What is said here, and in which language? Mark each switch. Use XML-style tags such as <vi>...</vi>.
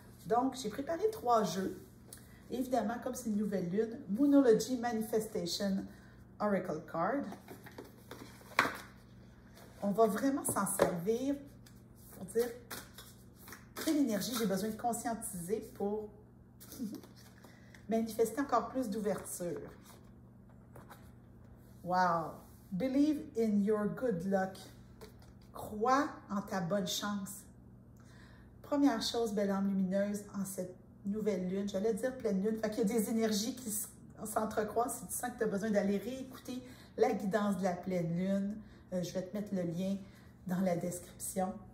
<fr>Donc, j'ai préparé 3 jeux. Évidemment, comme c'est une nouvelle lune, Moonology Manifestation Oracle Card. On va vraiment s'en servir pour dire quelle énergie j'ai besoin de conscientiser pour manifester encore plus d'ouverture.</fr> <en>Wow! Believe in your good luck.</en> <fr>Crois en ta bonne chance. Première chose, belle âme lumineuse, en cette nouvelle lune, j'allais dire pleine lune, fait qu'il y a des énergies qui s'entrecroisent. Si tu sens que tu as besoin d'aller réécouter la guidance de la pleine lune, je vais te mettre le lien dans la description.</fr>